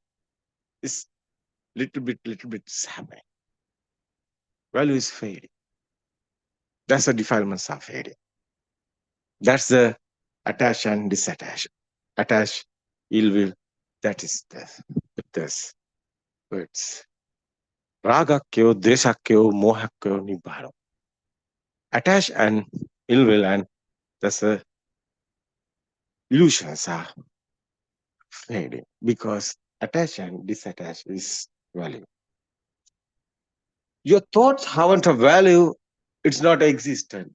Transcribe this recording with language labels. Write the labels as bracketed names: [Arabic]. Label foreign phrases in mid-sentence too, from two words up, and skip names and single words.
[English] It's little bit happening. Value is fading. That's the defilements are fading. That's the attach and disattach. Attach, ill will. That is this words. [Pali] Ragakyo, desakyo, mohakyo, nibbano. [English] Attach and ill will, and that's the illusions are fading because attach and disattach is value. Your thoughts haven't a value, it's not existent.